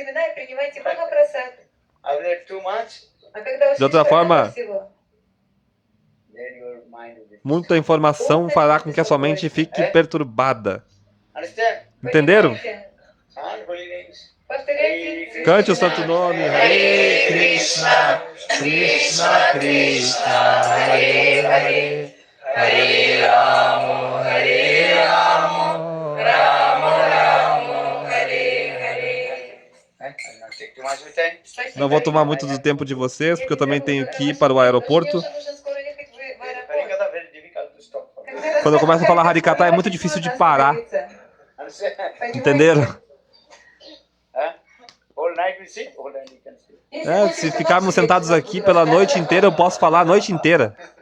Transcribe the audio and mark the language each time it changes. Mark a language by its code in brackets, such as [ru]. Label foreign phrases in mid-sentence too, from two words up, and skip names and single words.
[pt] De outra forma, muita informação fará com que a sua mente fique perturbada. Entenderam? Cante o santo nome. Hare Krishna, Krishna Krishna, Hare Hare, Hare Rama, Rama Rama, Hare Hare. Não vou tomar muito do tempo de vocês, porque eu também tenho que ir para o aeroporto. Quando eu começo a falar Harikatha é muito difícil de parar. Entenderam? Se ficarmos sentados aqui pela noite inteira, eu posso falar a noite inteira.